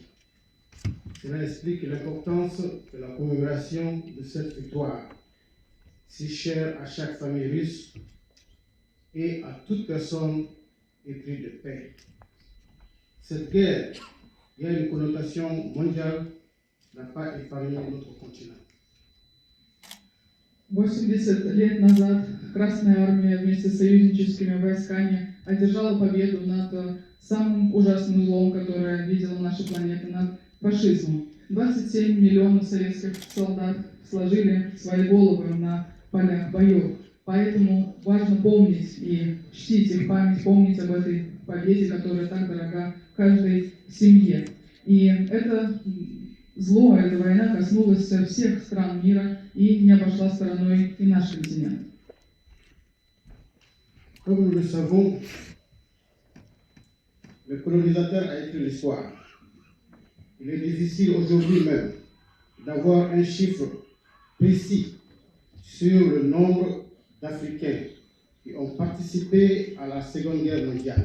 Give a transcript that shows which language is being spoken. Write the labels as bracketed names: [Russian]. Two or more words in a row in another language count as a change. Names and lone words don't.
[French] Cela explique l'importance de la commémoration de cette victoire, si chère à chaque famille russe et à toute personne éprise de paix. Cette guerre, qui a une connotation mondiale, n'a pas épargné notre continent. [Russian] 80 лет назад Красная Армия вместе с союзническими войсками одержала победу над самым ужасным злом, которое видела наша планета, над фашизмом. 27 миллионов советских солдат сложили свои головы на полях боев. Поэтому важно помнить и чтить их память, помнить об этой победе, которая так дорога каждой семье. И это зло, эта война коснулась всех стран мира и не обошла стороной и наш континент. [French] Comme nous le savons, le colonisateur a écrit l'histoire. Il est difficile aujourd'hui même d'avoir un chiffre précis sur le nombre d'Africains qui ont participé à la Seconde Guerre mondiale.